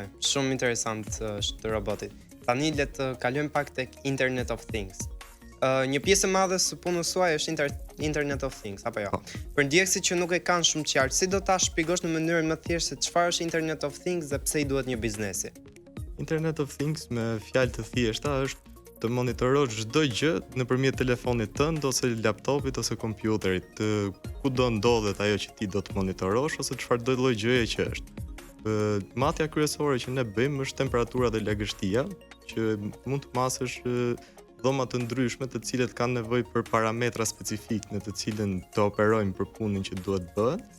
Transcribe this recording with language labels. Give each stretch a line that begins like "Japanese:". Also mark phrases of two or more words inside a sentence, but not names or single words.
Albanian: Shumë interesant është roboti. Tani le të kalojmë pak tek
English: Internet of Things.
Albanian: Një pjesë e madhe së punës suaj është
English: Internet of Things,
Albanian: apo jo? Për ndjekësit që nuk e kanë shumë qartë, si do ta shpjegosh në mënyrën më thjeshtë se çfarë është
English: Internet of Things
Albanian: dhe pse i duhet një biznesi?
English: Internet of Things
Albanian: me fjalë të thjeshta është të monitorosh çdo gjë nëpërmjet telefonit tënd ose laptopit ose kompjuterit, kudo ndodhet ajo që ti do të monitorosh ose çfarëdo lloj gjëje që është. Matja kryesore që ne bëjmë është temperatura dhe lagështia, që mund të masësh dhoma të ndryshme të cilët kanë nevojë për parametra specifik në të cilën të operojmë për punën që duhet bëhet.